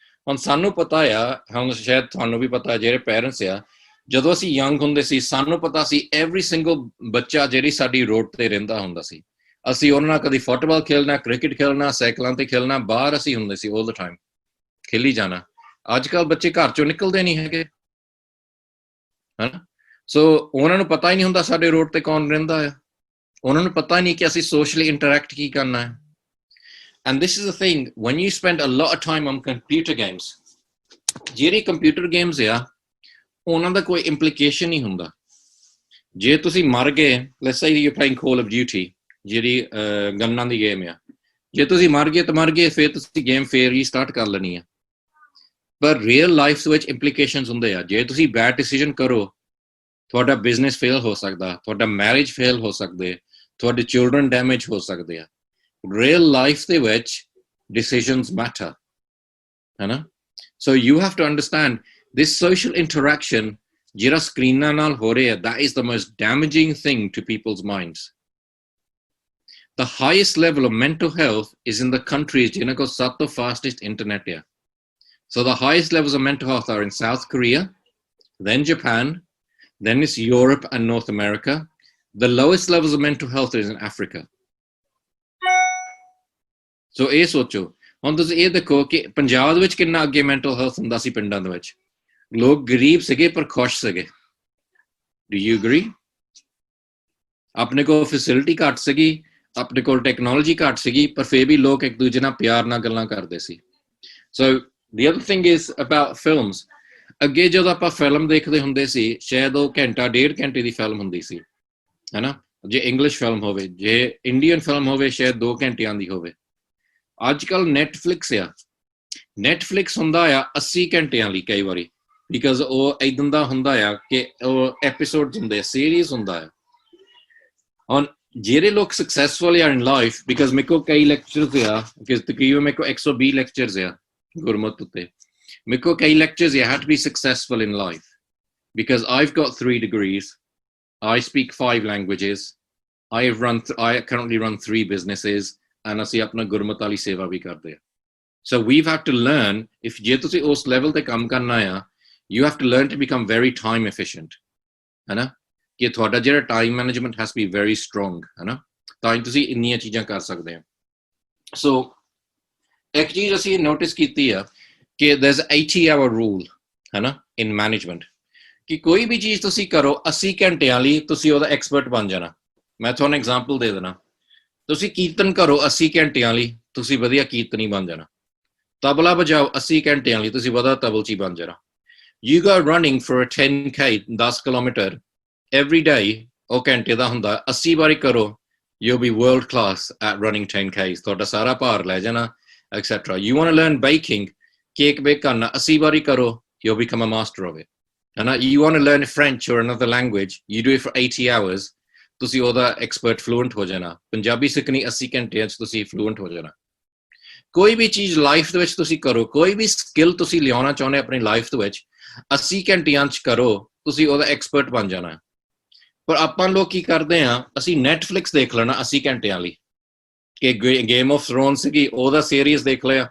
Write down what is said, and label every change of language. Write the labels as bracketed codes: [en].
[pa] ਹੁਣ ਸਾਨੂੰ ਪਤਾ ਆ, ਹੁਣ ਸ਼ਾਇਦ ਤੁਹਾਨੂੰ ਵੀ ਪਤਾ, ਜਿਹੜੇ ਪੇਰੈਂਟਸ ਆ, ਜਦੋਂ ਅਸੀਂ ਯੰਗ ਹੁੰਦੇ ਸੀ, ਸਾਨੂੰ ਪਤਾ ਸੀ [en] every single [pa] ਬੱਚਾ ਜਿਹੜੀ ਸਾਡੀ ਰੋਡ ਤੇ ਰਹਿੰਦਾ ਹੁੰਦਾ ਸੀ, ਅਸੀਂ ਉਹਨਾਂ ਨਾਲ ਕਦੀ ਫੁੱਟਬਾਲ ਖੇਲਣਾ, ਕ੍ਰਿਕਟ ਖੇਲਣਾ, ਸਾਈਕਲਾਂ ਤੇ ਖੇਲਣਾ, ਬਾਹਰ ਅਸੀਂ ਹੁੰਦੇ ਸੀ [en] all the time, [pa] ਖੇਲੀ ਜਾਣਾ. ਅੱਜ ਕੱਲ੍ਹ ਬੱਚੇ ਘਰ ਚੋਂ ਨਿਕਲਦੇ ਨਹੀਂ ਹੈਗੇ, ਹਨਾ. ਸੋ ਉਹਨਾਂ ਨੂੰ ਪਤਾ ਹੀ ਨਹੀਂ ਹੁੰਦਾ ਸਾਡੇ ਰੋਡ ਤੇ ਕੌਣ ਰਹਿੰਦਾ ਆ, ਉਹਨਾਂ ਨੂੰ ਪਤਾ ਨਹੀਂ ਕਿ ਅਸੀਂ ਸੋਸ਼ਲੀ ਇੰਟਰੈਕਟ ਕੀ ਕਰਨਾ ਹੈ. [en] And this is the thing, when you spend a lot of time on computer games, [pa] ਜਿਹੜੀ ਕੰਪਿਊਟਰ ਗੇਮਸ ਆ, ਉਹਨਾਂ ਦਾ ਕੋਈ ਇੰਪਲੀਕੇਸ਼ਨ ਨਹੀਂ ਹੁੰਦਾ. ਜੇ ਤੁਸੀਂ ਮਰ ਗਏ, [en] let's say you're playing Call of Duty, [pa] ਜਿਹੜੀ ਗੰਨਾਂ ਦੀ ਗੇਮ ਆ, ਜੇ ਤੁਸੀਂ ਮਰ ਗਏ ਤਾਂ ਮਰ ਗਏ, ਫਿਰ ਤੁਸੀਂ ਗੇਮ ਫੇਰ ਹੀ ਸਟਾਰਟ ਕਰ ਲੈਣੀ ਆ. ਪਰ ਰੀਅਲ ਲਾਈਫ ਵਿੱਚ ਇੰਪਲੀਕੇਸ਼ਨਸ ਹੁੰਦੇ ਆ. ਜੇ ਤੁਸੀਂ ਬੈਡ ਡਿਸੀਜਨ ਕਰੋ, ਤੁਹਾਡਾ ਬਿਜ਼ਨਸ ਫੇਲ ਹੋ ਸਕਦਾ, ਤੁਹਾਡਾ ਮੈਰਿਜ ਫੇਲ ਹੋ ਸਕਦੇ, ਤੁਹਾਡੇ ਚਿਲਡਰਨ ਡੈਮੇਜ ਹੋ ਸਕਦੇ ਆ. [en] Real life [pa] ਦੇ ਵਿੱਚ [en] decisions matter, [pa] ਹੈ ਨਾ. [en] So you have to understand this social interaction [pa] ਜਿਹੜਾ ਸਕਰੀਨਾਂ ਨਾਲ ਹੋ ਰਿਹਾ, [en] that is the most damaging thing to people's minds. The highest level of mental health is in the countries [pa] ਜਿਹਨਾਂ ਕੋਲ ਸਭ ਤੋਂ [en] fastest internet ਆ. So the highest levels of mental health are in South Korea, then Japan, then it's Europe and North America. The lowest levels of mental health is in Africa. [pa] So ਇਹ ਸੋਚੋ, ਹੁਣ ਤੁਸੀਂ ਇਹ ਦੇਖੋ ਕਿ ਪੰਜਾਬ ਦੇ ਵਿੱਚ ਕਿੰਨਾ ਅੱਗੇ ਮੈਂਟਲ ਹੈਲਥ ਹੁੰਦਾ ਸੀ ਪਿੰਡਾਂ ਦੇ ਵਿੱਚ. ਲੋਕ ਗਰੀਬ ਸੀਗੇ ਪਰ ਖੁਸ਼ ਸੀਗੇ. [en] Do you agree? [pa] ਆਪਣੇ ਕੋਲ ਫੈਸਿਲਿਟੀ ਘੱਟ ਸੀਗੀ, ਆਪਣੇ ਕੋਲ ਟੈਕਨੋਲੋਜੀ ਘੱਟ ਸੀਗੀ, ਪਰ ਫਿਰ ਵੀ ਲੋਕ ਇੱਕ ਦੂਜੇ ਨਾਲ ਪਿਆਰ ਨਾਲ ਗੱਲਾਂ ਕਰਦੇ ਸੀ. [en] So the other thing is about films. [pa] ਅੱਗੇ ਜਦੋਂ ਆਪਾਂ ਫਿਲਮ ਦੇਖਦੇ ਹੁੰਦੇ ਸੀ, ਸ਼ਾਇਦ ਉਹ ਘੰਟਾ 1.5 ਘੰਟੇ ਦੀ ਫਿਲਮ ਹੁੰਦੀ ਸੀ, ਹੈਨਾ, ਜੇ ਇੰਗਲਿਸ਼ ਫਿਲਮ ਹੋਵੇ. ਜੇ ਇੰਡੀਅਨ ਫਿਲਮ ਹੋਵੇ ਸ਼ਾਇਦ 2 ਘੰਟਿਆਂ ਦੀ ਹੋਵੇ. ਅੱਜ ਕੱਲ ਨੈਟਫਲਿਕਸ ਆ, ਨੈਟਫਲਿਕਸ ਹੁੰਦਾ ਆ 80 ਘੰਟਿਆਂ ਲਈ ਕਈ ਵਾਰੀ, ਬਿਕਾਜ਼ ਉਹ ਏਦਾਂ ਦਾ ਹੁੰਦਾ ਆ ਕਿ ਉਹ ਐਪੀਸੋਡ ਹੁੰਦੇ, ਸੀਰੀਜ਼ ਹੁੰਦਾ ਆ. ਹੁਣ ਜਿਹੜੇ ਲੋਕ ਸਕਸੈਸਫੁਲ ਆ [en] in life, [pa] ਬਿਕਾਜ਼ ਮੇਰੇ ਕੋਲ ਕਈ ਲੈਕਚਰਸ ਆ, ਕਿ ਤਕਰੀਬਨ ਮੇਰੇ ਕੋਲ 120 ਲੈਕਚਰਸ ਆ ਗੁਰਮਤ ਉੱਤੇ. ਮੇਰੇ ਕੋਲ ਕਈ ਲੈਕਚਰਸ ਆ, [en] how to be successful in life, because I've got 3 degrees, I speak 5 languages, I currently run 3 businesses, and [pa] ਅਸੀਂ ਆਪਣਾ ਗੁਰਮਤ ਵਾਲੀ ਸੇਵਾ ਵੀ ਕਰਦੇ ਆ. [en] So we've had to learn, if [pa] ਜੇ ਤੁਸੀਂ ਉਸ ਲੈਵਲ ਤੇ ਕੰਮ ਕਰਨਾ ਆ, [en] you have to learn to become very time efficient, [pa] ਹੈਨਾ, ਕਿ ਤੁਹਾਡਾ ਜਿਹੜਾ time management [en] has to be very strong, [pa] ਹੈਨਾ, ਤਾਂ ਹੀ ਤੁਸੀਂ ਇੰਨੀਆਂ ਚੀਜ਼ਾਂ ਕਰ ਸਕਦੇ ਹੋ. So ਇੱਕ ਚੀਜ਼ ਅਸੀਂ ਨੋਟਿਸ ਕੀਤੀ ਆ ਕਿ [en] there's 80-hour rule, [pa] ਹੈਨਾ, [en] in management, [pa] ਕਿ ਕੋਈ ਵੀ ਚੀਜ਼ ਤੁਸੀਂ ਕਰੋ 80 ਘੰਟਿਆਂ ਲਈ ਤੁਸੀਂ ਉਹਦਾ ਐਕਸਪਰਟ ਬਣ ਜਾਣਾ. ਮੈਂ ਤੁਹਾਨੂੰ ਐਗਜ਼ਾਮਪਲ ਦੇ ਦੇਣਾ. ਤੁਸੀਂ ਕੀਰਤਨ ਕਰੋ 80 ਘੰਟਿਆਂ ਲਈ, ਤੁਸੀਂ ਵਧੀਆ ਕੀਰਤਨੀ ਬਣ ਜਾਣਾ. ਤਬਲਾ ਵਜਾਓ 80 ਘੰਟਿਆਂ ਲਈ, ਤੁਸੀਂ ਵਧੀਆ ਤਬਲਚੀ ਬਣ ਜਾਣਾ. [en] You go running for a 10K, 10 kilometre every day, [pa] ਉਹ ਘੰਟੇ ਦਾ ਹੁੰਦਾ, 80 ਵਾਰੀ ਕਰੋ, [en] you'll be world class at running 10Ks. [pa] ਤੁਹਾਡਾ ਸਾਰਾ ਭਾਰ ਲੈ ਜਾਣਾ, etc. [en] You want to learn baking, [pa] cake bake ਕਰਨਾ 80 ਵਾਰੀ ਕਰੋ, [en] you'll become a master of it. And you want to learn French or another language, you do it for 80 hours, [pa] ਤੁਸੀਂ ਉਹਦਾ ਐਕਸਪਰਟ ਫਲੂਐਂਟ ਹੋ ਜਾਣਾ. ਪੰਜਾਬੀ ਸਿੱਖਣੀ 80 ਘੰਟਿਆਂ 'ਚ ਤੁਸੀਂ ਫਲੂਐਂਟ ਹੋ ਜਾਣਾ. ਕੋਈ ਵੀ ਚੀਜ਼ ਲਾਈਫ ਦੇ ਵਿੱਚ ਤੁਸੀਂ ਕਰੋ, ਕੋਈ ਵੀ ਸਕਿੱਲ ਤੁਸੀਂ ਲਿਆਉਣਾ ਚਾਹੁੰਦੇ ਆਪਣੀ ਲਾਈਫ ਦੇ ਵਿੱਚ, 80 ਘੰਟਿਆਂ 'ਚ ਕਰੋ, ਤੁਸੀਂ ਉਹਦਾ ਐਕਸਪਰਟ ਬਣ ਜਾਣਾ. ਪਰ ਆਪਾਂ ਲੋਕ ਕੀ ਕਰਦੇ ਆ, ਅਸੀਂ ਨੈਟਫਲਿਕਸ ਦੇਖ ਲੈਣਾ 80 ਘੰਟਿਆਂ ਲਈ, ਕਿ ਗੇਮ ਆਫ ਥਰੋਨਸ ਸੀਗੀ, ਉਹਦਾ ਸੀਰੀਜ਼ ਦੇਖ ਲਿਆ.